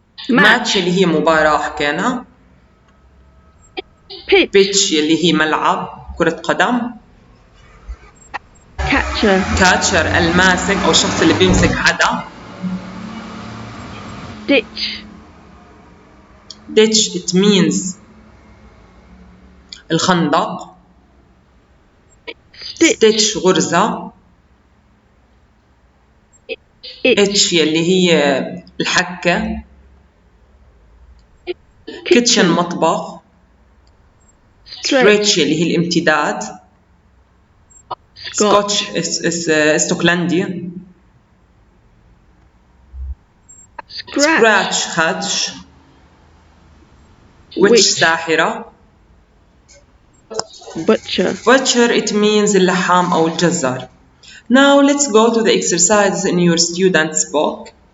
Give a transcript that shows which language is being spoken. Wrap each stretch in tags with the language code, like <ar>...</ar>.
<ar>match اللي هي مباراة حكينا. pitch اللي هي ملعب كرة قدم. catcher الماسك أو الشخص اللي بيمسك حدا.</ar> <en>ditch, ditch it means الخندق.</en> <ar>stitch غرزة. itch يلي هي الحكة. kitchen مطبخ. stretch يلي هي الامتداد. scotch اسكتلندي. scratch خدش. witch ساحرة.</ar> <en>butcher it means</en> <ar>اللحام أو الجزار.</ar> <en>Now let's go to the exercises in your student's book.</en>